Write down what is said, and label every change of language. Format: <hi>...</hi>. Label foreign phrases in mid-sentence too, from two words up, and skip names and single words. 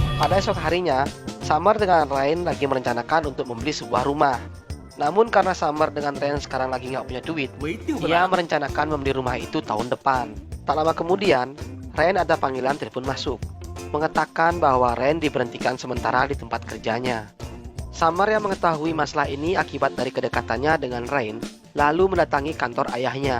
<id>Pada esok harinya, Summer dengan Rain lagi merencanakan untuk membeli sebuah rumah. Namun karena Summer dengan Rain sekarang lagi nggak punya duit,</id> <zh>我一定会 ia 来的。</zh> <id>merencanakan membeli rumah itu tahun depan. Tak lama kemudian, Rain ada panggilan telepon masuk, mengatakan bahwa Rain diberhentikan sementara di tempat kerjanya. Summer yang mengetahui masalah ini akibat dari kedekatannya dengan Rain, lalu mendatangi kantor ayahnya.</id>